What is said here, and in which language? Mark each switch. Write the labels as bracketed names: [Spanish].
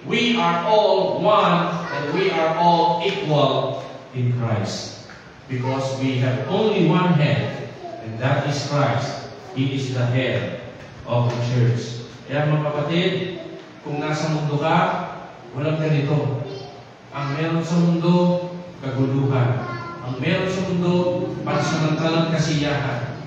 [English] We are all one, and we are all equal in Christ. Because we have only one head, and that is Christ. He is the head of the church. [Filipino] Kaya mga kapatid, kung nasa mundo ka, walang ganito. Ang meron sa mundo, kaguluhan. Ang meron sa mundo, pansamantalang kasiyahan.